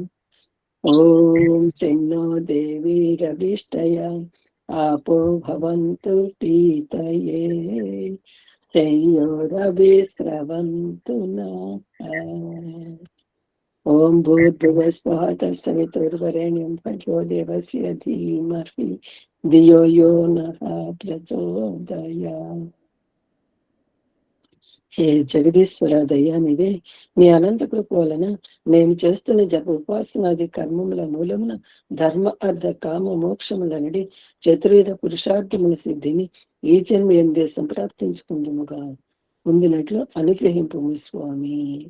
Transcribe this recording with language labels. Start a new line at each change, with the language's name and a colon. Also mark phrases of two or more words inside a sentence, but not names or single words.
Sanskrit: ॐ शन्नो देवीरभिष्टय आपो भवन्तु पीतये संयोरविस्रवन्तु नः. ओम भूर्भुवः स्वः तत्सवितुर्वरेण्यं भर्गो देवस्य धीमहि ధియో యో నః ప్రచోదయాత్.
Telugu: హే జగదీశ్వర దయానిదే, నీ అనంత కృప వలన నేను చేస్తున్న జప ఉపాసనాది కర్మముల మూలమున ధర్మ అర్థ కామ మోక్షములనడి చతుర్విధ పురుషార్థముల సిద్ధిని ఈ జన్మ ఎందే సంప్రాప్తించుకుందుముగా పొందినట్లు అనుగ్రహింపు స్వామి.